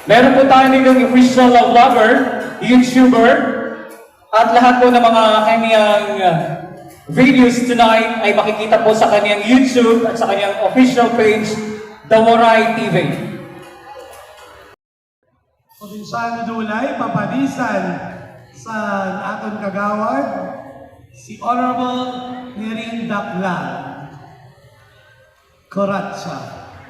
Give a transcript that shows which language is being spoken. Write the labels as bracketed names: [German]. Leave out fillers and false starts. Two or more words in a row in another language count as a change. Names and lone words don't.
[Filipino] Meron po tayo ditong [English] official vlogger, [Filipino] YouTuber, at lahat po ng mga kanyang videos tonight ay makikita po sa kanyang YouTube at sa kanyang [English] official page, [Filipino] The Waray TV. [Waray] Probinsya Dulay, papadisan sa aton kagawad, si Honorable Nerin Dakla Corazza.